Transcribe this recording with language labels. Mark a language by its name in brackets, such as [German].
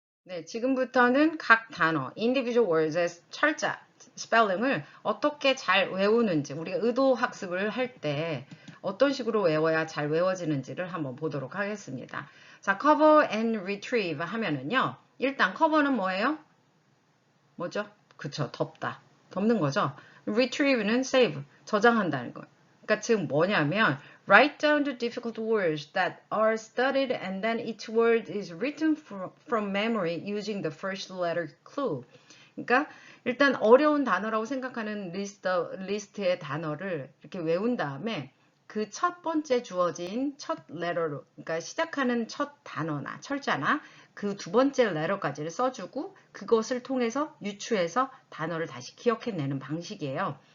[Korean] 네, 지금부터는 각 단어, individual words의 철자, 스펠링을 어떻게 잘 외우는지, 우리가 의도 학습을 할 때 어떤 식으로 외워야 잘 외워지는지를 한번 보도록 하겠습니다. 자, cover and retrieve 하면은요, 일단 cover는 뭐예요? 뭐죠? 그쵸, 덮다. 덮는 거죠. retrieve는 save, 저장한다는 거예요. 그러니까 즉 뭐냐면 [English] write down the difficult words that are studied and then each word is written from memory using the first letter clue. [Korean] 그러니까 일단 어려운 단어라고 생각하는 리스트의 단어를 이렇게 외운 다음에 그 첫 번째 주어진 첫 레터로 그러니까 시작하는 첫 단어나 철자나 그 두 번째 레터까지를 써주고 그것을 통해서 유추해서 단어를 다시 기억해내는 방식이에요.